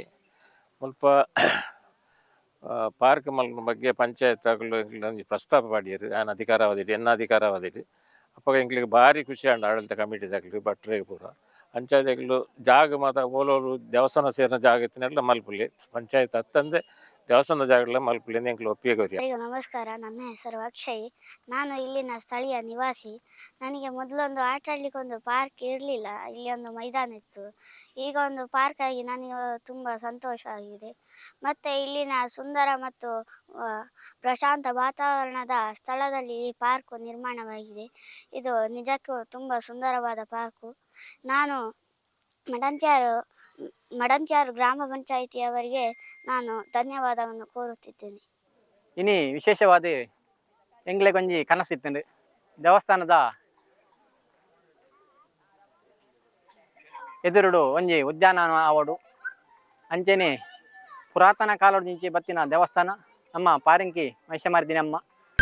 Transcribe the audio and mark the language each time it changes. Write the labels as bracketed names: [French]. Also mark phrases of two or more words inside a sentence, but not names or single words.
[Tulu] ಮುಲ್ಪ ಪಾರ್ಕ್ ಮಲ್ನ ಬಗ್ಗೆ ಪಂಚಾಯತ್ ಪ್ರಸ್ತಾಪ ಮಾಡಿರಿ. ನಾನು ಅಧಿಕಾರಾವಧಿ ಎನ್ನ ಅಧಿಕಾರಾವಧಿ ಅಪ್ಪ ಎಂಕ್ಲಿಗೆ ಭಾರಿ ಖುಷಿ ಆಂಡ ಆಡಳಿತ ಕಮಿಟಿದಾಗಲಿ ಭಟ್ರಿಗೆ ಪೂರ ಪಂಚಾಯತ್ಗಳು ಜಾಗ ಮಾತ ಓಲೋರು ದೇವಸ್ಥಾನ ಸೇರಿನ ಜಾಗ ಇತ್ತಿನೆಲ್ಲ ಮಲ್ಪುಲಿ ಪಂಚಾಯತ್ ಹತ್ತಂದೆ ದೇವಸ್ಥಾನದ ಜಾಗಗಳ ಮಲ್ಪುಲಿ ಎಂಕ್ಲು ಒಪ್ಪಿಗೆ. [Kannada] ನಮಸ್ಕಾರ, ನನ್ನ ಹೆಸರು ಅಕ್ಷಯ್. ನಾನು ಇಲ್ಲಿನ ಸ್ಥಳೀಯ ನಿವಾಸಿ. ನನಗೆ ಮೊದಲೊಂದು ಆಟ ಆಡ್ಲಿಕ್ಕೆ ಒಂದು ಪಾರ್ಕ್ ಇರಲಿಲ್ಲ, ಇಲ್ಲಿ ಒಂದು ಮೈದಾನ ಇತ್ತು. ಈಗ ಒಂದು ಪಾರ್ಕ್ ಆಗಿ ನನಗೆ ತುಂಬ ಸಂತೋಷ ಆಗಿದೆ. ಮತ್ತು ಇಲ್ಲಿನ ಸುಂದರ ಮತ್ತು ಪ್ರಶಾಂತ ವಾತಾವರಣದ ಸ್ಥಳದಲ್ಲಿ ಈ ಪಾರ್ಕು ನಿರ್ಮಾಣವಾಗಿದೆ. ಇದು ನಿಜಕ್ಕೂ ತುಂಬ ಸುಂದರವಾದ ಪಾರ್ಕು. ನಾನು ಮಡಂತ್ಯಾರು ಗ್ರಾಮ ಪಂಚಾಯಿತಿಯವರಿಗೆ ನಾನು ಧನ್ಯವಾದವನ್ನು ಕೋರುತ್ತಿದ್ದೇನೆ. [Tulu] ಇನಿ ವಿಶೇಷವಾದ ಎಂಗ್ಲೆ ಕೊಂಜಿ ಕನಸಿತ್ತು ದೇವಸ್ಥಾನದ ಎದುರುಡು ಒಂಜಿ ಉದ್ಯಾನವನ ಆವಡು ಅಂಚೆನೆ ಪುರಾತನ ಕಾಲದ ಜಿಂಚಿ ಬತ್ತಿನ ದೇವಸ್ಥಾನ ನಮ್ಮ ಪಾರಂಕಿ ಮಹಿಷಮರ್ದಿನಿ ಅಮ್ಮ